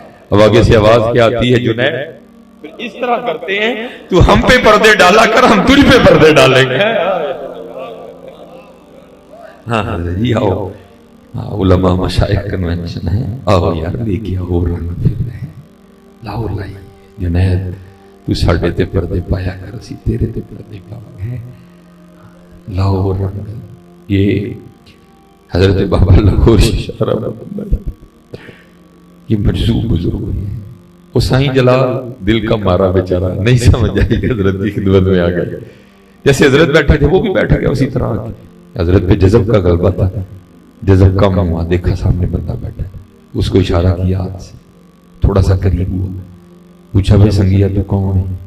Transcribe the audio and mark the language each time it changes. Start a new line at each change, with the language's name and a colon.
Urdu: اب آگے سے آواز کیا آتی ہے جنید پھر اس طرح کرتے ہیں تو ہم پہ پردے ڈالا کر ہم تجھ پہ پردے ڈالیں گے. ہاں جی آؤ, علماء مشائخ کنونشن ہے, آؤ یار لے کے آؤ رنگ پھر رہے لاؤ لائی.
Punjabi: جنید تو ساڑھے تے پردے پایا کر اسی تیرے تے پردے پاؤں گے.
Urdu: لاؤ رنگ یہ حضرت بابا لاہور شارہ یہ مجذوب بزرگ ہیں. وہ سائیں جلال دل کا مارا بیچارہ نہیں سمجھ آئی حضرت کی خدمت میں آ گئے. جیسے حضرت بیٹھے تھے وہ بھی بیٹھ گیا اسی طرح. حضرت پہ جذب کا غلبہ تھا, جذب کم ہوا, دیکھا سامنے بندہ بیٹھا, اس کو اشارہ کیا ہاتھ سے, تھوڑا سا قریب ہوا, پوچھا بھائی سنگیا تو کون ہے.